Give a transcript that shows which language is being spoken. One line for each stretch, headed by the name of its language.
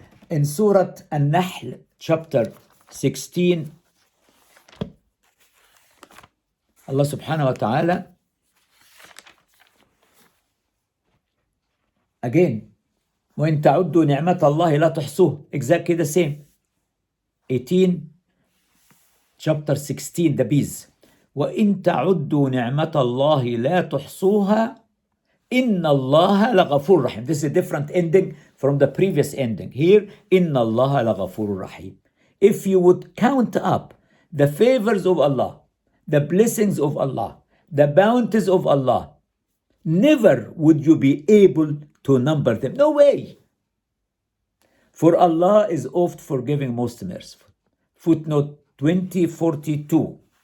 English: In Surah An-Nahl, chapter 16, Allah subhanahu wa ta'ala again,
Arabic: وَإِن تَعُدُّوا نِعْمَةَ اللَّهِ لَا تُحْصُوهُ.
English: Exactly the same. 18, chapter 16, the bees.
Arabic: وَإِن تَعُدُّوا نِعْمَةَ اللَّهِ لَا تُحْصُوهَا إِنَّ اللَّهَ لَغَفُورٌ رَحِيمٌ.
English: This is a different ending from the previous ending.
Arabic: Here, إِنَّ اللَّهَ لَغَفُورٌ رَحِيمٌ.
English: If you would count up the favors of Allah, the blessings of Allah, the bounties of Allah, never would you be able to number them. No way. For Allah is oft forgiving, most merciful. Footnote 2042.